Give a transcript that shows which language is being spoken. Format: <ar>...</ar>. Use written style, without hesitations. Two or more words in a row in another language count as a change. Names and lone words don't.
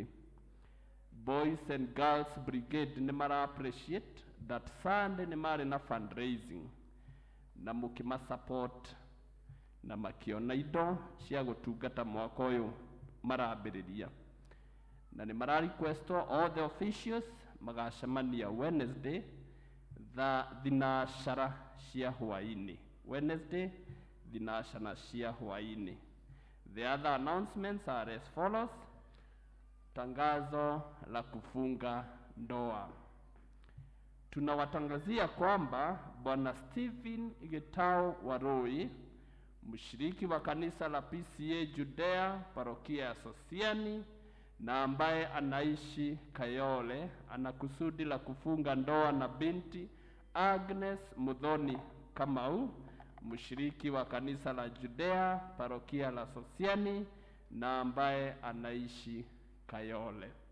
<ki>Boys and Girls Brigade nĩ mara</ki> <en>appreciate that Sunday</en> <ki>nĩ marĩ na fundraising na mũkĩma support na makiona indo cia gũtungata mwaka ũyũ marambĩrĩria. Na nĩ mara</ki> <en>request all the officials</en> <ki>magacemania Wednesday thinacara cia hwaĩ-inĩ. Wednesday thinacara cia hwaĩ-inĩ.</ki> <en>The other announcements are as follows.</en> <sw>Tangazo la kufunga ndoa. Tunawatangazia kwamba Bwana Stephen Gitau Waroi, mshiriki wa kanisa la PCA Judea parokia ya Sosiani na ambaye anaishi Kayole, ana kusudi la kufunga ndoa na binti Agnes Muthoni Kamau, mshiriki wa kanisa la Judea parokia la Sosiani na ambaye anaishi Kayole.</sw>